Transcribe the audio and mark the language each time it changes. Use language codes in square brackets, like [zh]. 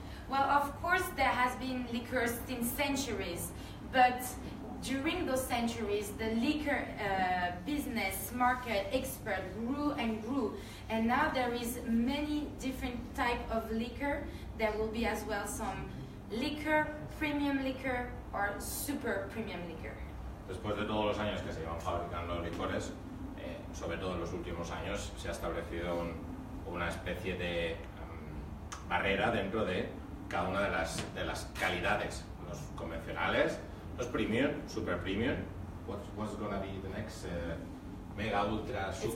[en] Well, of course there has been liquors since centuries, but during those centuries the liquor business market expert grew and grew, and now there is many different type of liquor. There will be as well some liquor, premium liquor or super premium liquor. [es] Después de todos los años que se llevan fabricando licores, sobre todo en los últimos años, se ha establecido una especie de barrera dentro de cada una de las calidades, los convencionales, los premium, super premium. [en] What's going to be the next mega ultra super